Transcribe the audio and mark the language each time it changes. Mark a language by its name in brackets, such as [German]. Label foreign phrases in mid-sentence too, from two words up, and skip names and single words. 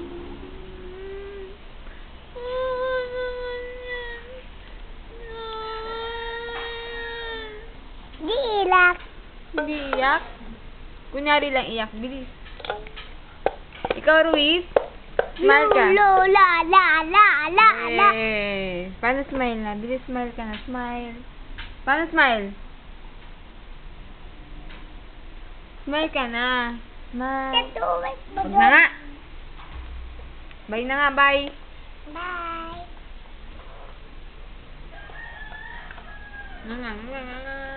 [Filipino] Di ilak. Hindi iyak. Kunyari lang iyak. Bilis. Ikaw, Ruiz? Smile ka. Lo, la, la, la, la, la. Paano smile na? Bilis smile ka na. Smile. Paano smile? Smile ka na. Smile. Huwag na nga. Bye na nga. Bye. Bye. Nga nga nga nga nga.